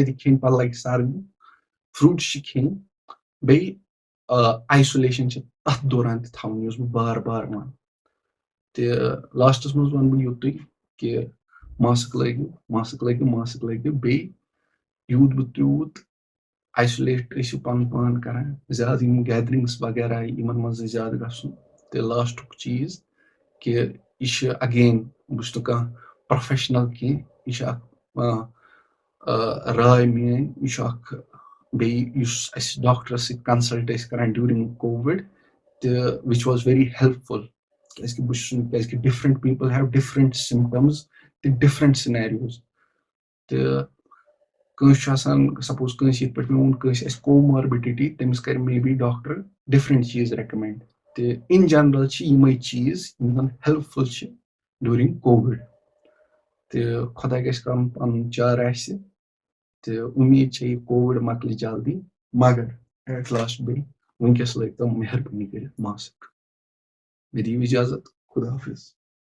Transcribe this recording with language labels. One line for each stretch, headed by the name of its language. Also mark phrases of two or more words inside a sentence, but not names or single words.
Kashmiri: تہِ کھیٚنۍ پَتہٕ لَگہِ سردی فروٗٹٕس چھِ کھیٚنۍ بیٚیہِ آیسولیشن چھِ تَتھ دوران تہِ تھاوٕنۍ یُس بہٕ بار بار وَنہٕ تہٕ لاسٹَس منٛز وَنہٕ بہٕ یُتُے کہِ ماسک لٲگِو بیٚیہِ یوٗت بہٕ تیوٗت آیسولیٹ ٲسِو پَنُن پان کران زیادٕ یِم گیدرِنگٕس وغیرہ یِمن منٛز نہٕ زیادٕ گژھُن تہٕ لاسٹُک چیٖز کہِ یہِ چھِ اگین بہٕ چھُس نہٕ کانٛہہ پروفیشنل کینٛہہ یہِ چھِ اکھ راے میٲنۍ یہِ چھُ اکھ بیٚیہِ یُس اَسہِ ڈاکٹرس سۭتۍ کَنسلٹ ٲسۍ کران
English: during Covid
Kashmiri: تہٕ
English: which was very helpful
Kashmiri: کیازِ کہِ بہٕ چھُس نہٕ کیازِ کہِ
English: different people have different symptoms
Kashmiri: تہٕ
English: different scenarios
Kashmiri: تہٕ کٲنٛسہِ چھُ آسان سپوز کٲنٛسہِ یِتھ پٲٹھۍ مےٚ ووٚن کٲنٛسہِ آسہِ کوماربِڈِٹی تٔمِس کرِ
English: may be doctor different
Kashmiri: چیٖز ریکمینڈ تہٕ
English: in general
Kashmiri: چھِ یِمے چیٖز یِم زَن ہیلپفُل چھِ
English: during Covid
Kashmiri: تہٕ خۄدا گژھِ کَرُن پَنُن چارٕ اَسہِ تہٕ اُمید چھےٚ یہِ کووِڈ مۄکلہِ جلدی مگر
English: at last
Kashmiri: بیٚیہِ وٕنکٮ۪س لٲگۍ تِم مہربٲنی کٔرِتھ ماسک مےٚ دِیِو اِجازت خُدا حافِظ